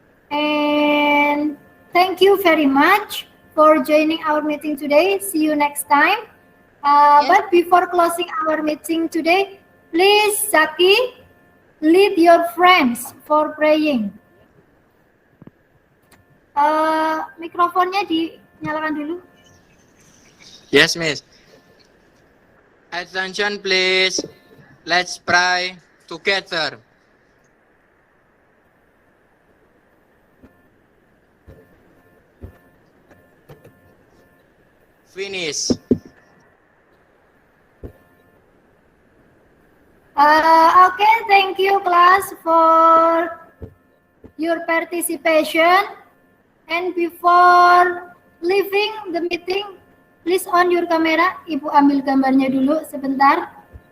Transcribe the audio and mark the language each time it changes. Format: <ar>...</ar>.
<en>And thank you very much for joining our meeting today. See you next time. But before closing our meeting today, please, Zaki, lead your friends for praying.</en> <id>Mikrofonnya dinyalakan dulu.</id> <en>Yes, Miss. Attention, please. Let's pray together. Finish. Okay, thank you class for your participation. And before leaving the meeting, please on your camera.</en> <id>Ibu ambil gambarnya dulu sebentar.</id>